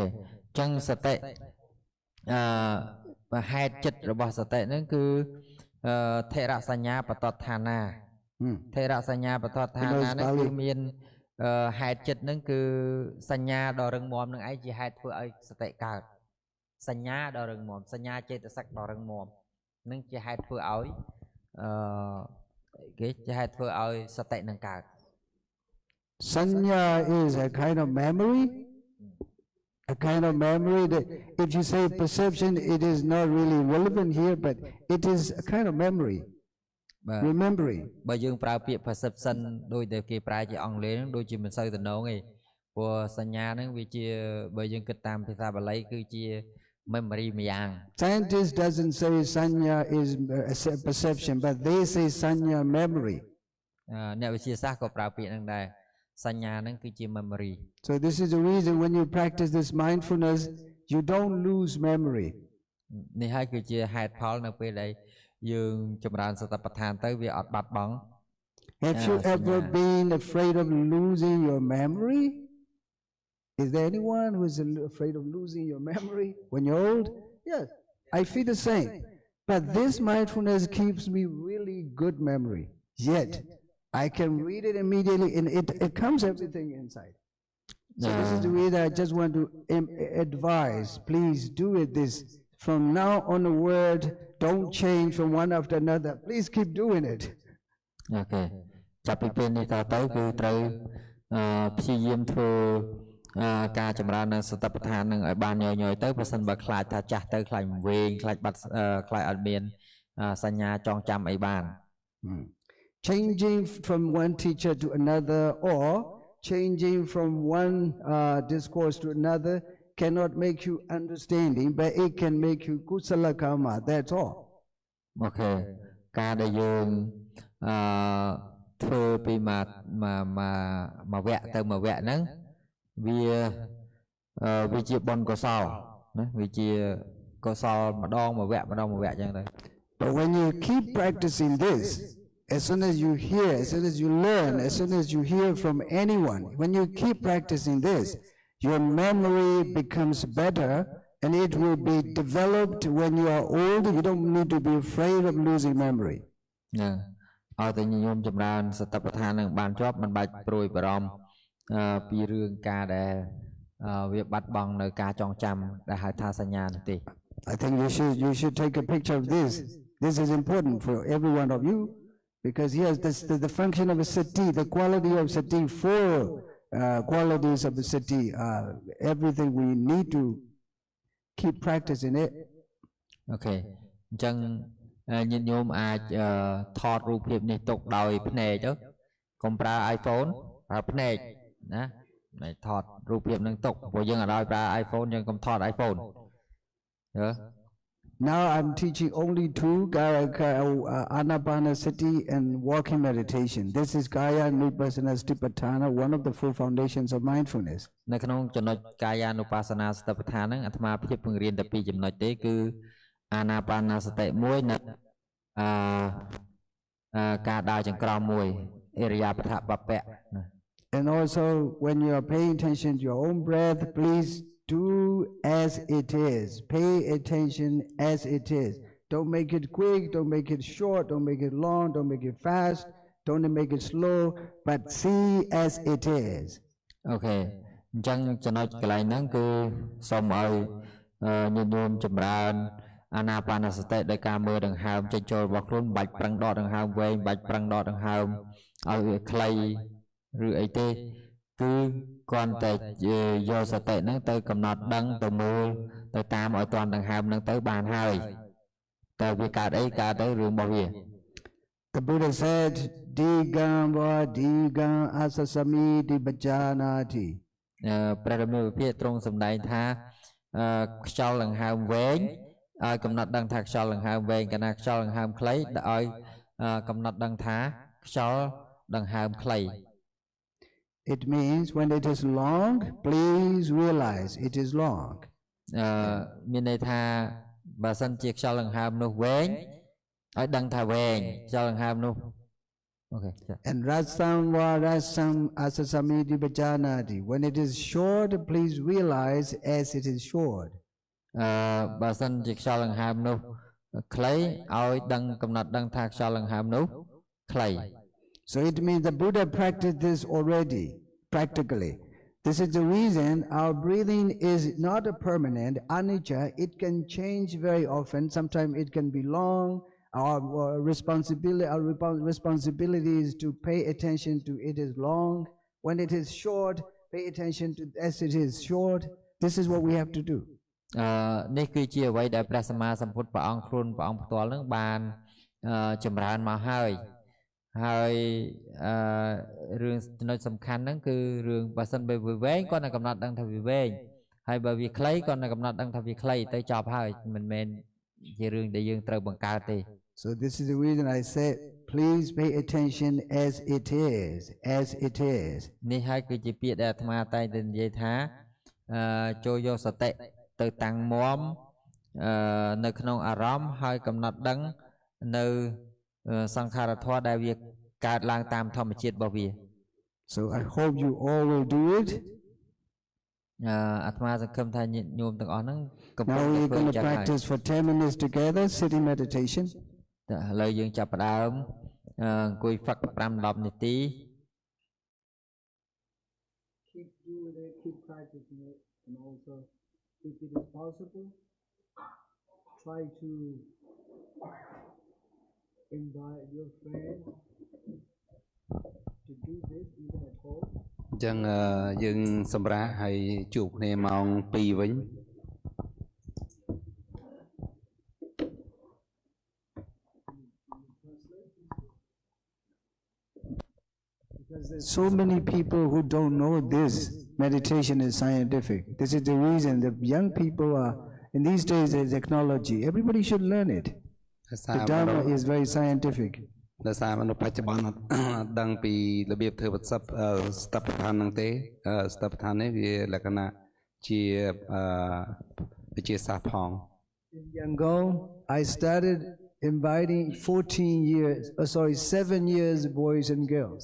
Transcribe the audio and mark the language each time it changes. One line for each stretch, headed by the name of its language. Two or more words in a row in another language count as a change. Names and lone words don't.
Khmer: ចឹងសតិហេតុចិត្តរបស់សតិហ្នឹងគឺថេរសញ្ញាបតដ្ឋានាថេរសញ្ញាបតដ្ឋានាហ្នឹងគឺមានហេតុចិត្តហ្នឹងគឺសញ្ញាដ៏រឹងមាំនឹងឯងជាហេតុធ្វើឲ្យសតិកើតសញ្ញាដ៏រឹងមាំសញ្ញាចេតសិកដ៏រឹងមាំនឹងជាហេតុធ្វើឲ្យគេជាហេតុធ្វើឲ្យសតិនឹងកើត
English: Sanya is a kind of memory. A kind of memory that if you say perception, it is not really relevant here, but it is a kind of memory. Remembering.
Khmer: បើយើងប្រើពាក្យ perception ដូចដែលគេប្រើជាអង់គ្លេសហ្នឹងដូចជាមិនសូវតំណងទេព្រោះសញ្ញាហ្នឹងវាជាបើយើងគិតតាមភាសាបាលីគឺជា memory ម្យ៉ាង
English: Scientist doesn't say sanya is perception, but they say sanya memory.
Khmer: អ្នកវិទ្យាសាស្ត្រក៏ប្រើពាក្យហ្នឹងដែរសញ្ញាហ្នឹងគឺជា memory.
English: So this is the reason when you practice this mindfulness, you don't lose memory.
Khmer: នេះហើយគឺជាហេតុផលនៅពេលដែលយើងចម្រើនសតិប្បដ្ឋានទៅវាអត់បាត់បង់
English: Have you ever been afraid of losing your memory? Is there anyone who is afraid of losing your memory when you're old? Yes, I feel the same. But this mindfulness keeps me really good memory. Yet, I can read it immediately and it comes everything inside. So this is the way that I just want to advise. Please do it this. From now on the word, don't change from one after another. Please keep doing it. Okay.
Khmer: ចាប់ពីពេលនេះតទៅគឺត្រូវព្យាយាមធ្វើការចម្រើននៅសតិប្បដ្ឋាននឹងឲ្យបានញយទៅបើសិនបើខ្លាចថាចាស់ទៅខ្លាចវែងខ្លាចបាត់ខ្លាចអត់មានសញ្ញាចងចាំអីបាន
English: Changing from one teacher to another or changing from one discourse to another cannot make you understanding, but it can make you
Pali: kusala karma.
English: That's all. Okay.
Khmer: ការដែលយើងធ្វើពីមួយវគ្គទៅមួយវគ្គហ្នឹងវាវាជាបុណ្យកុសលណាវាជាកុសលម្ដងមួយវគ្គចឹងទៅ
English: But when you keep practicing this, as soon as you hear, as soon as you learn, as soon as you hear from anyone, when you keep practicing this, your memory becomes better and it will be developed when you are old. You don't need to be afraid of losing memory.
Khmer: ឲ្យតែញោមចម្រើនសតិប្បដ្ឋាននឹងបានជាប់មិនបាច់ព្រួយបារម្ភពីរឿងការដែលវាបាត់បង់នៅការចងចាំដែលហៅថាសញ្ញានោះទេ
English: I think you should take a picture of this. This is important for every one of you because here's the function of a sati, the quality of sati, four qualities of the sati, everything we need to keep practicing it.
Khmer: Okay. អញ្ចឹងញាតិញោមអាចថតរូបភាពនេះទុកដោយភ្នែកទៅកុំប្រើ iPhone ប្រើភ្នែកណាមិនថតរូបភាពនឹងទុកព្រោះយើងអត់ឲ្យប្រើ iPhone យើងកុំថត iPhone
English: Now I'm teaching only two Anapanasati and walking meditation. This is
Pali: Kaya Nupassana Satipatthana,
English: one of the four foundations of mindfulness.
Khmer: នៅក្នុងចំណុចកាយានុបស្សនាសតិប្បដ្ឋានហ្នឹងអាត្មាភាពពង្រៀនតែពីរចំណុចទេគឺអាណាបានសតិមួយនិងការដើរចង្ក្រមមួយអិរិយាបថបពៈ
English: And also when you are paying attention to your own breath, please do as it is. Pay attention as it is. Don't make it quick, don't make it short, don't make it long, don't make it fast, don't make it slow, but see as it is. Okay.
Khmer: អញ្ចឹងចំណុចកន្លែងហ្នឹងគឺសូមឲ្យញាតិញោមចម្រើនអាណាបានសតិដោយការមើលដង្ហើមចេញចូលរបស់ខ្លួនមិនបាច់ប្រឹងដកដង្ហើមវែងមិនបាច់ប្រឹងដកដង្ហើមឲ្យវាខ្លីឬអីទេគឺគ្រាន់តែយកសតិហ្នឹងទៅកំណត់ដឹងទៅមើលទៅតាមឲ្យតាន់ដង្ហើមហ្នឹងទៅបានហើយតែវាកើតអីកើតទៅរឿងរបស់វា
English: The Buddha said
Pali: digam va digam asasami dibajanati
Khmer: ព្រះរាមាវិភាកទ្រង់សម្ដែងថាខ្យល់ដង្ហើមវែងឲ្យកំណត់ដឹងថាខ្យល់ដង្ហើមវែងកាលណាខ្យល់ដង្ហើមខ្លីឲ្យកំណត់ដឹងថាខ្យល់ដង្ហើមខ្លី
English: It means when it is long, please realize it is long.
Khmer: មានន័យថាបើសិនជាខ្យល់ដង្ហើមនោះវែងឲ្យដឹងថាវែងខ្យល់ដង្ហើមនោះ Okay.
Pali: And rasam va rasam asasami dibajanati.
English: When it is short, please realize as it is short.
Khmer: បើសិនជាខ្យល់ដង្ហើមនោះខ្លីឲ្យដឹងកំណត់ដឹងថាខ្យល់ដង្ហើមនោះខ្លី
English: So it means the Buddha practiced this already, practically. This is the reason our breathing is not a permanent, anicca. It can change very often. Sometimes it can be long. Our responsibility is to pay attention to it is long. When it is short, pay attention to as it is short. This is what we have to do.
Khmer: នេះគឺជាអ្វីដែលព្រះសម្មាសម្ពុទ្ធព្រះអង្គខ្លួនព្រះអង្គផ្ទាល់នឹងបានចម្រើនមកហើយរឿងចំណុចសំខាន់ហ្នឹងគឺរឿងបើសិនបើវាវែងគាត់នឹងកំណត់ដឹងថាវាវែងហើយបើវាខ្លីគាត់នឹងកំណត់ដឹងថាវាខ្លីទៅចប់ហើយមិនមែនជារឿងដែលយើងត្រូវបង្កើតទេ
English: So this is the reason I said please pay attention as it is as it is
Khmer: នេះហើយគឺជាពាក្យដែលអាត្មាតែងតែនិយាយថាចូលយកសតិទៅតាំងមាំនៅក្នុងអារម្មណ៍ហើយកំណត់ដឹងនៅសង្ខារធម៌ដែលវាកើតឡើងតាមធម្មជាតិរបស់វា
English: So I hope you all will do it
Khmer: អាត្មាសង្ឃឹមថាញាតិញោមទាំងអស់ហ្នឹងកំពុង
English: Now we're going to practice for 10 minutes together sitting meditation
Khmer: ឥឡូវយើងចាប់ផ្ដើមអង្គុយហ្វឹក 5-10 នាទី
English: Keep doing it, keep practicing it, and also if it is possible try to invite your friend to do this even at home
Khmer: អញ្ចឹងយើងសម្រាប់ឲ្យជួបគ្នាម៉ោង 2 វិញ
English: Because there's so many people who don't know this meditation is scientific. This is the reason the young people are in these days there's technology. Everybody should learn it. The Dharma is very scientific.
Khmer: ដោយសារមនុស្សបច្ចុប្បន្នដឹងពីរបៀបធ្វើប្រសិទ្ធស្តបដ្ឋានហ្នឹងទេស្តបដ្ឋាននេះវាលក្ខណៈជាវិជាសាស្ត្រផង
English: In Yangon, I started inviting 7 years boys and girls.